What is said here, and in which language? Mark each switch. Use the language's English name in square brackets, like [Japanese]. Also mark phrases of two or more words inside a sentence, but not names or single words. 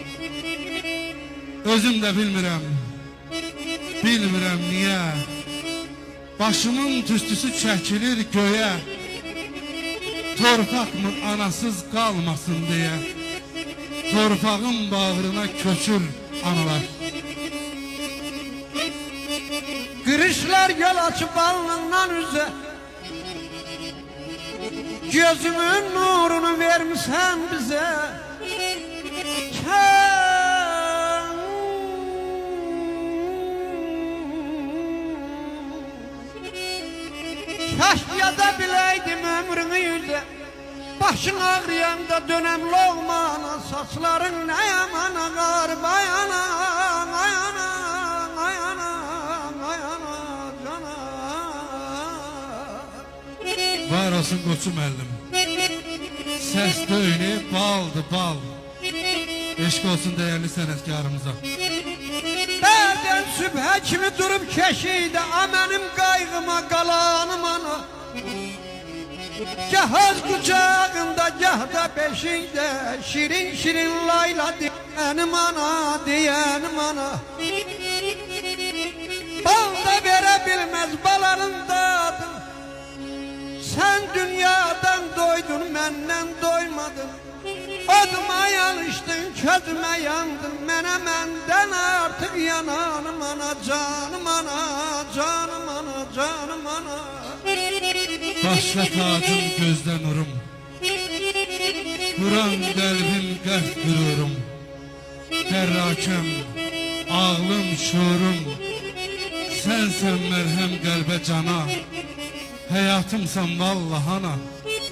[Azerbaijani] Özüm də bilmirəm niyə, başımın tüstüsü çəkilir göyə, torpaq mı anasız qalmasın deyə. Torpağın bağrına köçür analar. [Turkish] Kırışlar yol açıp alnından üze, gözümün nurunu vermişsen bize. Keşke da bileydim ömrünü yüze, başın ağrıyanda dönem loğmana, saçların ne yaman ağar bayana, bayana, bayana, bayana, cana. [Azerbaijani] Var olsun koçum müəllim, səs döyünü baldı bal. Eşq olsun değerli sənətkarımıza. Bədən sübhə kimi durub keşiydə, mənim qaygıma qalanım ana. [Turkish] Gah öz kucağında, gah da peşinde, şirin şirin layla diyenim ana, diyenim ana. Bal da verebilmez baların tadı, sen dünyadan doydun, menden doymadın. Oduma yanıştın, közüme yandın, menden artık yananım ana, canım ana, canım ana, canım ana. [Azerbaijani] Başla tacım gözdə nurum, vuran qəlbim qəlb qürürüm. Dərrakəm, ağlım, şuurum, sənsən mərhəm qəlbə cana, həyatımsan vallahi ana.